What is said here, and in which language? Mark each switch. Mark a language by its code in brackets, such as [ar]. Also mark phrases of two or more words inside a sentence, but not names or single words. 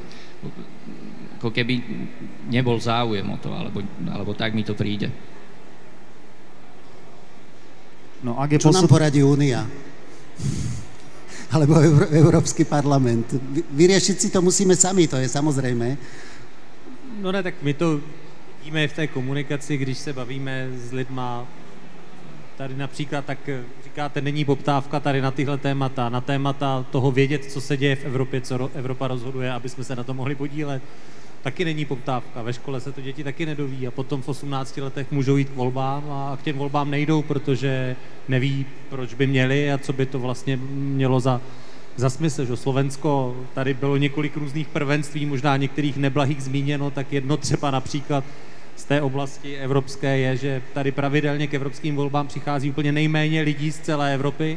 [sk] Ako keby nebol záujem o to, alebo tak mi to príde. No, ak je čo nám poradí Únia? Alebo Európsky parlament? Vyriešiť si to musíme sami, to je samozrejme. [cs] No ne, tak my to vidíme v té komunikaci, když se bavíme s lidma, tady například, tak říkáte, není poptávka tady na tyhle témata, na témata toho vědět, co se děje v Evropě, co Evropa rozhoduje, aby jsme se na to mohli podílet. Taky není poptávka, ve škole se to děti taky nedoví a potom v 18 letech můžou jít k volbám a k těm volbám nejdou, protože neví, proč by měli a co by to vlastně mělo za smysl, že Slovensko, tady bylo několik různých prvenství, možná některých neblahých zmíněno, tak jedno třeba například z té oblasti evropské je, že tady pravidelně k evropským volbám přichází úplně nejméně lidí z celé Evropy.